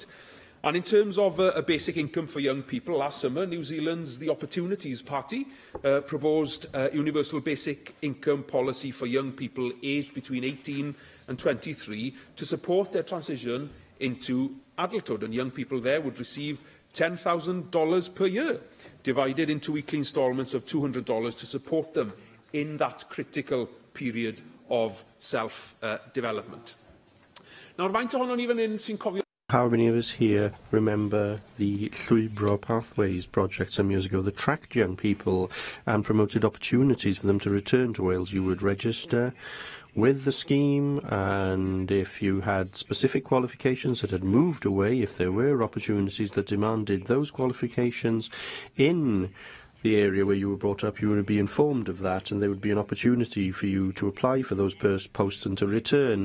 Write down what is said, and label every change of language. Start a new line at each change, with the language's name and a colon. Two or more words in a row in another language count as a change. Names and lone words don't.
English: And in terms of a basic income for young people, last summer, New Zealand's The Opportunities Party proposed a universal basic income policy for young people aged between 18 and 23 to support their transition into adulthood. And young people there would receive $10,000 per year, divided into weekly instalments of $200 to support them in that critical period of self-development.
Welsh: Nawr, faint ohonon ni fan hyn sy'n cofio...
English: How many of us here remember the Llwybro Pathways project some years ago that tracked young people and promoted opportunities for them to return to Wales? You would register with the scheme, and if you had specific qualifications that had moved away, if there were opportunities that demanded those qualifications in the area where you were brought up, you would be informed of that, and there would be an opportunity for you to apply for those posts and to return.